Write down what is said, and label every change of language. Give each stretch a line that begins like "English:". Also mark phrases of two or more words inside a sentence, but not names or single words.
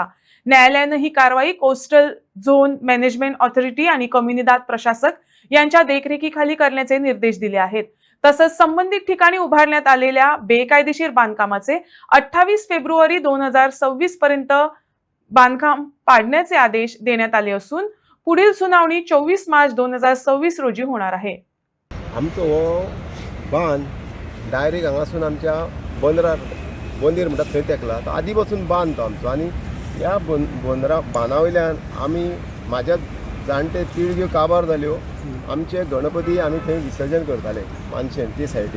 Marathi: न्यायालयानं ही कारवाई
English: coastal zone management authority
Marathi: आणि कम्युनिदाद प्रशासक यांच्या देखरेखीखाली करण्याचे निर्देश दिले आहेत. तसंच संबंधित ठिकाणी उभारण्यात आलेल्या बेकायदेशीर बांधकामाचे 28 फेब्रुवारी 2026 पर्यंत बांधकाम पाडण्याचे आदेश देण्यात आले असून पुढील सुनावणी 24 मार्च 2026 रोजी होणार आहे.
Konkani: आमचो हो बांद डायरेक्ट हांगासून आमच्या बोंदेर म्हणटा थंय तेकला. तो आदी पासून बांद तो आमचो आनी ह्या बांदा वयल्यान आमी म्हाज्या जाणटे पिळग्यो काबार जाल्यो. आमचे गणपती आमी थंय विसर्जन करताले मानशेन ते सायडीक.